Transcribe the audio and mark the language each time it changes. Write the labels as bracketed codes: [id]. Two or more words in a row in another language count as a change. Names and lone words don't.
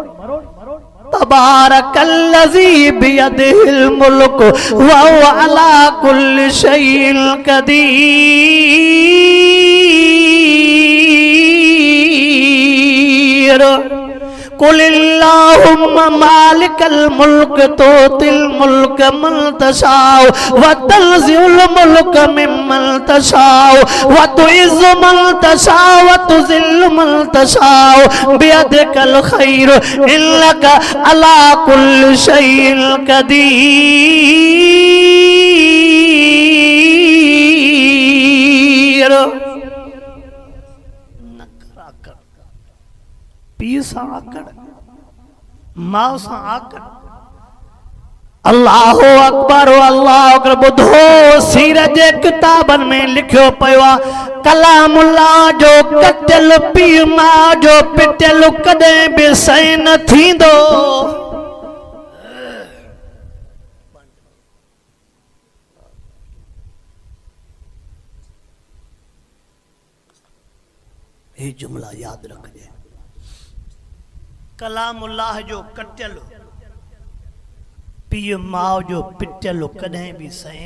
[ar] تبارك الذي بيده الملك وهو على كل شيء قدير. قل اللهم مالك الملك تؤتي الملك من تشاء وتنزع الملك ممن تشاء وتعز من تشاء وتذل من تشاء بيدك الخير إنك على كل شيء قدير. [sd] पीउ सां आकड़, माउ सां आकड़। [ar] الله أكبر الله أكبر. [sd] ॿुधो सीरत जे किताबनि में लिखियो पियो आहे, कलामुल्लाह जो कटियल पीउ माउ जो पिटियल कॾहिं बि सही न थींदो। ये जुमला याद रखिजे, कलामुल्लाह जो कटियल पीउ माउ जो पिटियल कॾहिं बि सही।